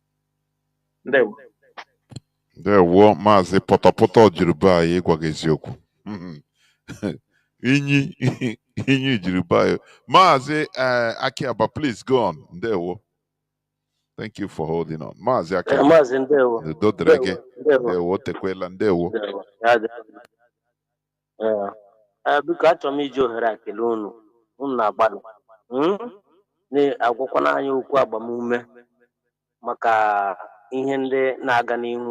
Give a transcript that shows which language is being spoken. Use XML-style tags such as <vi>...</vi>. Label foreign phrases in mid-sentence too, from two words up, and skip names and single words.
<en>There were Mazi Potapoto Jiruba Yegwagezioko. Inyi Jiruba. Mazi Akiaba, please go on. There were. Thank you for holding on. Mazi Akiaba.</en> <ig>Mazi ndewo. Ndewo tekwela ndewo. Biko achọrọ m iji ohere a kelee unu na-agbalị na-agwakwana anyị okwu agbamume maka ihe ndị na-aga n'ihu.</ig>